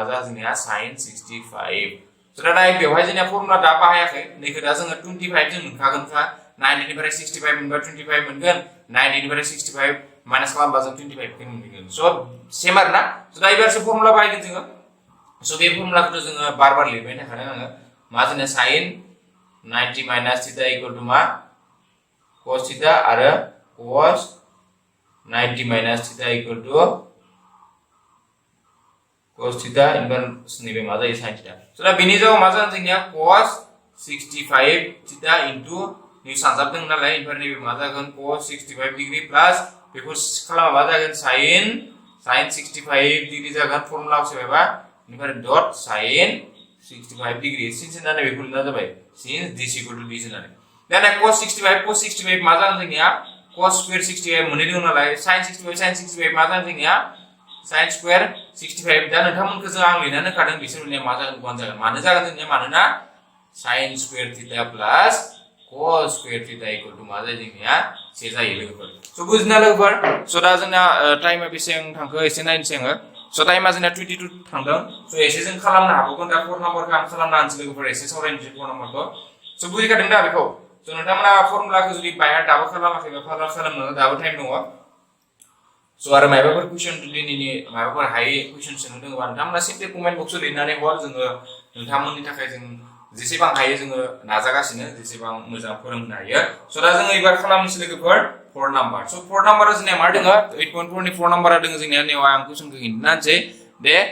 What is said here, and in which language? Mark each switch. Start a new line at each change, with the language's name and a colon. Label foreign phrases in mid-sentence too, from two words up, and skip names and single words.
Bodo: जा जोंनिया sin 65 so दा नाय बेवहाय जोंनिया फर्मुला दा बाहायाखै नैखौ दा जोङो 25 जों मोनखागोनखा 90 निफ्राय 65 मोनबा 25 मोनगोन 90 निफ्राय 65 माइनास खालामबा जों 25 खौ मोनगोन सो सेम आरोना सो दा एबारसो फर्मुला बाहायगोन जोङो सो बे फर्मुलाखौ जोङो बार लिरबाय थाखादों आङो मा जोंनिया
English: sin 90 - theta equal to
Bodo: मा cos थीटा आरो
English: cos 90 - theta equal to cos theta
Bodo: इनभार नैबे मा जायो
English: sin theta
Bodo: सो दा बेनि जायगायाव मा जागोन जोंनिया
English: cos 65 theta into
Bodo: नि सानजाबदों नालाय इनभार नैबे मा जागोन
English: cos 65 degree plus
Bodo: बेखौ खालामबा मा जागोन
English: sin 65 degree
Bodo: जागोन फर्मुला सोबायबा
English: inverse dot sin 65 degree since
Bodo: होननानै बेखौ लिरना जाबाय
English: since this equal to this
Bodo: होननानै दा cos 65 मा जागोन जोंनिया
English: cos square 65
Bodo: मोननै दङ नालाय sin 65 मा जागोन जोंनिया
English: sin square 65
Bodo: दा नोंथांमोनखौ जों आं लिरनानै खादों बिसोर मोननिया मा जागोन 1 जागोन मानो जागोन जोंनिया मानोना
English: sin square theta plus cos square theta equal to
Bodo: मा जायो जोंनिया से जायो लोगोफोर सो बुजिना लोगोफोर सो दा जोंना टाइमा बेसेबां थांखो एसे नायनोसै आङो सो टाइमा जोंना 22 थांदों सो एसे जों खालामनो हागौमोन दा 4 नाम्बारखौ आं खालामना होनसै लोगोफोर एसे सावरायनोसै 4 नाम्बारखौ सो बुजिखादों दा बेखौ सो नोंथांमोना फर्मुलाखौ जुदि बायहार दाबो खालामाखैबा खालामनो दाबो टाइम दङ सो आरो माबाफोर कुइसन दिनैनि माबाफोर हायै कुइसन सोंनो दङबा नोंथांमोना सिम्पली
English: comment boxआव
Bodo: लिरनानै हर जोङो नोंथांमोननि थाखाय जों जेसेबां हायो जोङो नाजागासिनो जेसेबां मोजां फोरोंनो हायो सो दा जोङो एबार खालामनोसै लोगोफोर 4 नाम्बार सो 4 नाम्बारा जोंनिया मा दङ 8.4 नि 4 नाम्बारा दङ जोंनिया नेवा आं कुइसनखौ खिन्थानोसै दे